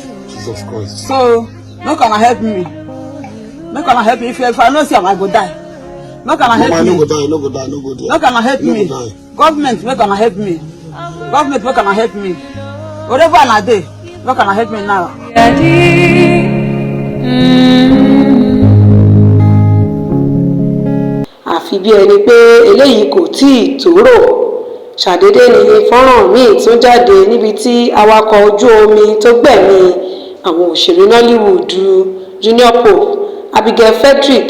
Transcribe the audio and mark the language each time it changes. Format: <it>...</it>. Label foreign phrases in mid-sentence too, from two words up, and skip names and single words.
<pcm>Jesus Christ. So no can help me. No can help me. If I know see I go die. No can help me. No go die. No go die. No go die. No can help me. Government no can help me. Government no can help me. Whatever I do, no can help me now.</pcm> <yo>àfi bí ẹni pé eléyìí kò tíì tòrò ṣàdédé ni fọ́nrán míì tún jáde níbi tí awakọ̀ ojú omi tó gbẹ̀mí àwọn òṣèré Nollywood Junior Pope Abigail Frederick</yo>